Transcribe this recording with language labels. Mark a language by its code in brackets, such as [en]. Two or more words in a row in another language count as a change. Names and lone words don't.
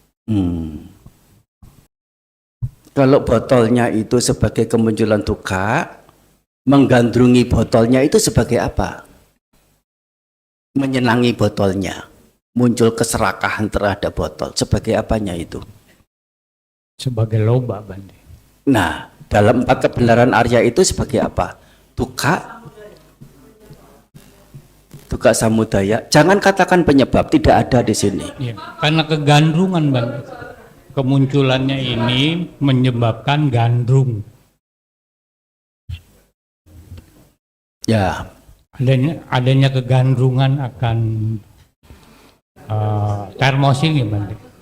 [id] Kalau botolnya itu sebagai kemunculan dukkha, menggandrungi botolnya itu sebagai apa? Menyenangi botolnya, muncul keserakahan terhadap botol. Sebagai apanya itu? Sebagai loba, Bante. Nah, dalam 4 kebenaran Arya itu sebagai apa? [pi] Dukkha, dukkha samudaya. [id] Jangan katakan penyebab, tidak ada di sini. Ya, karena kegandrungan, Bante. Kemunculannya ini menyebabkan gandrung. Ya. Adanya kegandrungan akan termos ini, Bante.